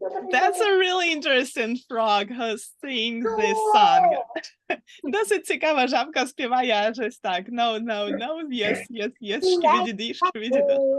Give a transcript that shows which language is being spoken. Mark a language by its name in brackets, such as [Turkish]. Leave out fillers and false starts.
[English] That's a really interesting frog who sings this song. [Ukrainian] Досить цікава жабка співає аж ось так. No, no, no, yes, yes, yes, шквідіді, шквідіді.